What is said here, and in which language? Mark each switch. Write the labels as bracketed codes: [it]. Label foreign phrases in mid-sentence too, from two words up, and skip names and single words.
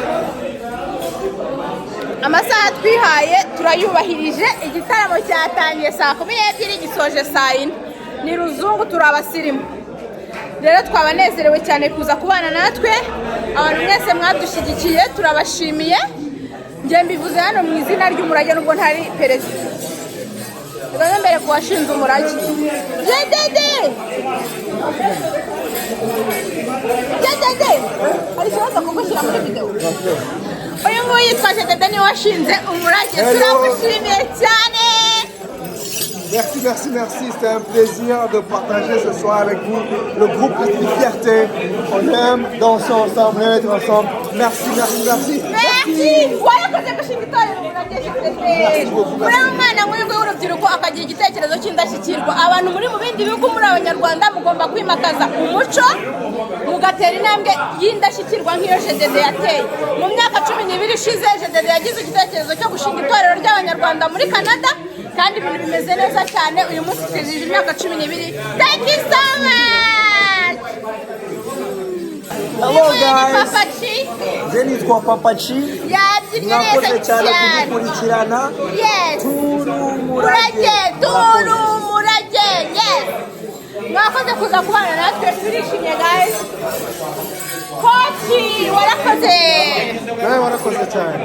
[rw] amasaha twihaye turayubahirije igitaramo cyatangiye saa 12 gisoje saa 4 ni ruzungu turabasirimu rero twabanezerewe cyane kuza kubana natwe abantu mwese mwadushyigikiye turabashimiye njye mbivuze hano mu izina ry'umurage nubwo ntari perezida rero mbere ko washinze umurage jedede hari ikibazo kugushyira muri video uyu nguyu yitwa jedede niwe washinze umurage turamushimiye cyane. [fr] Merci. C'était un plaisir de partager ce soir avec vous. Le groupe est une fierté. On aime danser ensemble, être ensemble. Merci. [rw] warakoze gushinga itorero umurage muri umwana nk'uyu w'urubyiruko akagira igitekerezo cy'indashyikirwa abantu muri mu bindi bihugu muri abanyarwanda mugomba kwimakaza umuco mugatera intambwe y'indashyikirwa nk'iyo jedede yateye mu myaka 12 ishize jedede yagize igitekerezo cyo gushinga itorero ry'abanyarwanda muri Canada kandi ibintu bimeze neza cyane uyu munsi twizihije imyaka 12. [en] Thank you so much. Hello guys. Jenny twa Papachi. [rw] Mwakoze cyane kudukurikirana. Yes. Turumurage. Yes. Mwakoze kuza kubana natwe turishimye guys. Kochi warakoze. Nawe warakoze cyane.